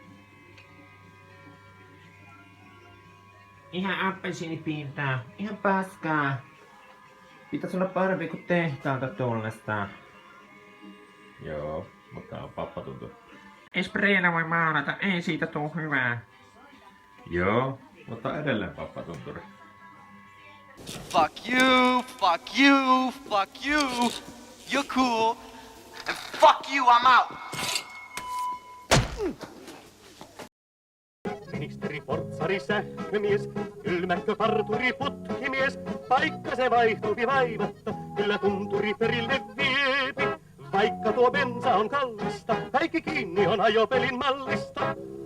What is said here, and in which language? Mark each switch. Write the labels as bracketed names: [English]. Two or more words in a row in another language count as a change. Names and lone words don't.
[Finnish] Ihan appelsiinipiirtää. Ihan paskaa. Pitäis olla parempi kuin tehtaalta tullesta. Joo, mutta tää on pappatuntu. Ei spreillä voi maalata, ei siitä tuu hyvää. Joo, mutta edelleen pappatunturi. [English] Fuck you, fuck you, fuck you. You're cool. And fuck you, I'm out. [Finnish] Ministeri, portsari, sähkömies, kylmäkkö, parturi, putkimies, paikka se vaihtuupi vaivatta, kyllä tunturi perille viepi. Vaikka tuo bensa on kallista, kaikki kiinni on ajopelin mallista.